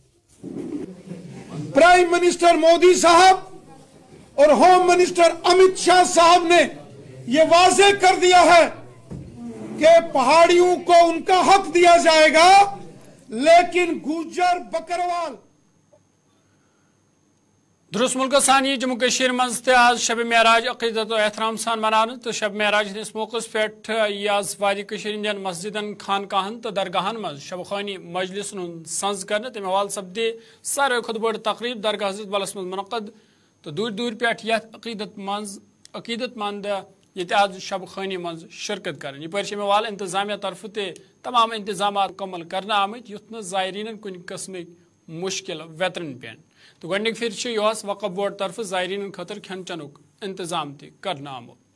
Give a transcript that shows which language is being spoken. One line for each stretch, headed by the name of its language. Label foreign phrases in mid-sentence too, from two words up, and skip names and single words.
English: prime minister
Urdu: مودی صاحب اور
English: home minister
Urdu: امت شاہ صاحب نے یہ واضح کر دیا ہے کہ پہاڑیوں کو ان کا حق دیا جائے گا, لیکن گجر بکروال
Kashmiri: درست ملک ثانی جموں کشمیر مز آج شب معراج عقیدت و احترام سان منانے تو شب معراج ہندس موقع پہ آز وادی ہندین مسجدن خانقاہن تو درگاہن مز شب خوانی مجلس سنز کرنے تمہ حوالہ سپدے ساروی کھت بڑ تقریب درگاہ حضرت بلس مز منعقد تو دور دور پہ عقیدت مند یہ آج شب خوانی مز شرکت کریں. یہ شمہ حوالہ انتظامیہ طرف تمام انتظامات مکمل کرنا آمت یت زائرین کن قسم مشکل ویترن پین. تو گۄڈنِک پھر یہ وقف بورڈ طرف زائرین خاطر کھین چنک انتظام تہ کرنا آمت.